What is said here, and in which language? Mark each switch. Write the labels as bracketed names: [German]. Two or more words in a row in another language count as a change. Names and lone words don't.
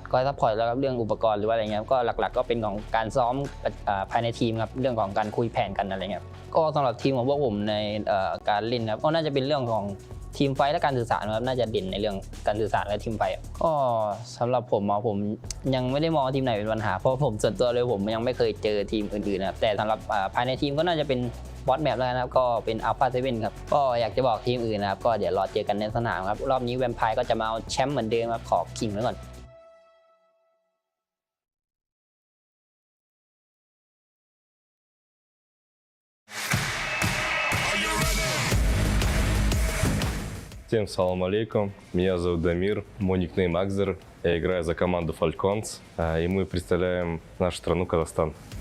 [Thai] คอยซัพพอร์ตแล้วครับเรื่องอุปกรณ์หรือว่าอะไรเงี้ยก็หลักๆก็เป็นของการซ้อมภายในทีมครับเรื่องของการคุยแผนกันอะไรเงี้ยก็สำหรับทีมของพวกผมในการเล่นครับก็น่าจะเป็นเรื่องของทีมไฟและการสื่อสารครับน่าจะเด่นในเรื่องการสื่อสารและทีมไฟก็สำหรับผมผมยังไม่ได้มองทีมไหนเป็นปัญหาเพราะผมส่วนตัวเลยผมยังไม่เคยเจอทีมอื่นๆนะครับแต่สำหรับภายในทีมก็น่าจะเป็นบอสแมปแล้วนะครับก็เป็น Alpha7 ครับก็อยากจะบอกทีมอื่นนะครับก็เดี๋ยวรอเจอกันในสนามครับรอบนี้แวมไพร์ก็จะมาเอาแชมป์เหมือนเดิมครับขอขิงไว้ก่อน [Russian] Всем [Arabic] سلام عليكم, [Russian] меня зовут Дамир, мой никнейм Акзер, я играю за команду Falcons, и мы представляем нашу страну Казахстан.